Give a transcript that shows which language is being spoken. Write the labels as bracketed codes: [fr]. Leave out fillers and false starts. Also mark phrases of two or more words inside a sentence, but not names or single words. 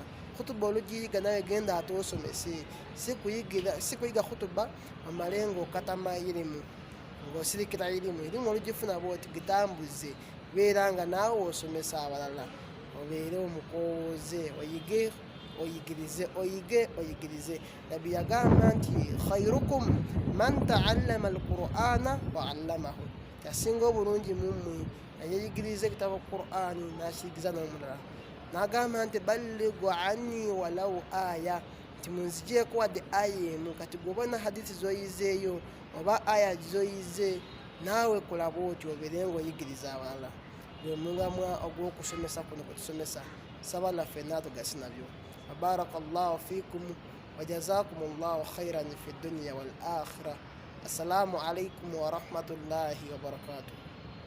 [lg] Khutuba olugiyiga nawe genda ate osomese, si kuyiga khutuba omale ng'okatama irimu, ng'osirikira irimu olugifuna bwoti gitambuze, beera nga naawe osomesa abalala, obeere omukowooze, oyigirize. Nabbi yagamba nti [ar] خيركم من تعلم القرآن وعلمه, [lg] yasinga obulungi mu mmwe yayigiriza ekitabo Qur'ani n'akiyigiriza n'omulala. N'agamba nti [ar] بلغوا عني ولو آية, [lg] nti munzigyeko wadde aya emu. Kati gw'obona hadithi z'oyizeeyo oba aya z'oyize, naawe kola bw'otyo obeere ng'oyigiriza abalala. Gwe mulamwa ogw'okusomesa kuno kwe tusomesa. Saba naffe naatugasi nabyo. [ar] بارك الله فيكم وجزاكم الله خيرا في الدنيا والآخرة. السلام عليكم ورحمة الله وبركاته.